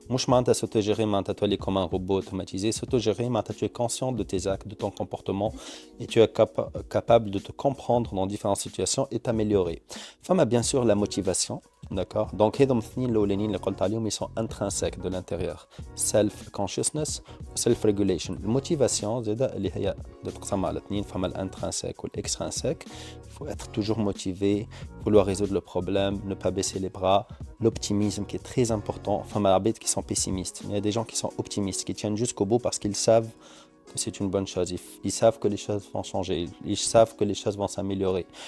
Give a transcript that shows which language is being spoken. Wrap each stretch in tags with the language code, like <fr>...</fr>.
<ar>مش معناتها</ar> <fr>s'autogérer</fr> <ar>معناتها تولي</ar> <fr>comme un robot automatisé. S'autogérer معناتها tu es conscient de tes actes, de ton comportement et tu es capable de te comprendre dans différentes situations et t'améliorer. Femme a bien sûr la motivation, d'accord. Donc</fr> <ar>هذم الاثنين الاولانيين اللي قلت عليهم,</ar> <fr>ils sont intrinsèques de l'intérieur.</fr> <en>Self consciousness, self regulation.</en> <ar>الموتيفاسيون زاده اللي هي تتقسم على اثنين, فما الانترنسيك والاكسترنسيك.</ar> <fr>Il faut être toujours motivé, vouloir résoudre le problème, ne pas baisser les bras. L'optimisme qui est très important. Enfin, malgré qui sont pessimistes. Il y a des gens qui sont optimistes, qui tiennent jusqu'au bout parce qu'ils savent que c'est une bonne chose. Ils savent que les choses vont changer. Ils savent que les choses vont s'améliorer.</fr>